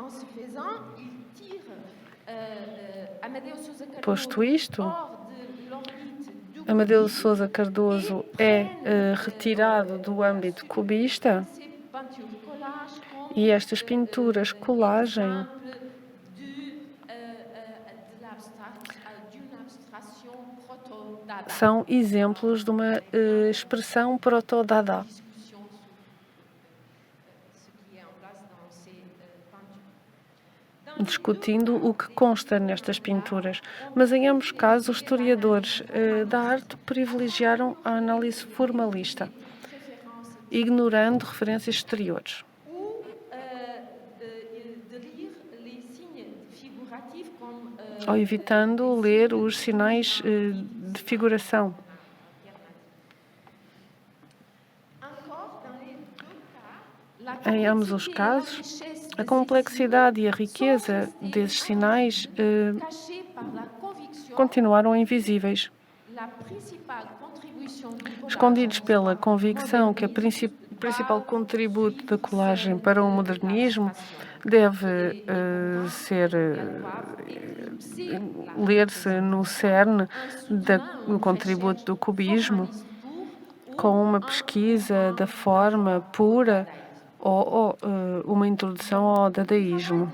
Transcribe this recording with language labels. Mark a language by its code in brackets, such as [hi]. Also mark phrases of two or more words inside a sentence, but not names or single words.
[pt] Posto isto, Amadeu de Sousa Cardoso é retirado do âmbito cubista e estas pinturas colagem são exemplos de uma expressão proto-dada, [fr] discussion sur ce qui est en place dans ces peintures. [pt] discutindo o que consta nestas pinturas. Mas, em ambos casos, os historiadores da arte privilegiaram a análise formalista, ignorando referências exteriores, [fr] Ou de lire les signes figuratifs comme [pt] ou evitando ler os sinais de figuração. [fr] encore dans les deux cas, la [pt] Em ambos os [fr] complexité et la [pt] casos, [fr] richesse [pt] a complexidade e a riqueza desses sinais [fr] cachée par la conviction, [pt] continuaram invisíveis, [fr] la principale contribution du collage [pt] escondidos [fr] en [pt] pela [fr] histoire [pt] convicção que o [fr] moderniste [pt] principal [fr] va [pt] contributo da [fr] suivre [pt] colagem [fr] celle [pt] para o [fr] de [pt] modernismo [fr] l'abstraction. [pt] deve ser ler-se no cerne do contributo do cubismo, com uma pesquisa da forma pura ou uma introdução ao dadaísmo.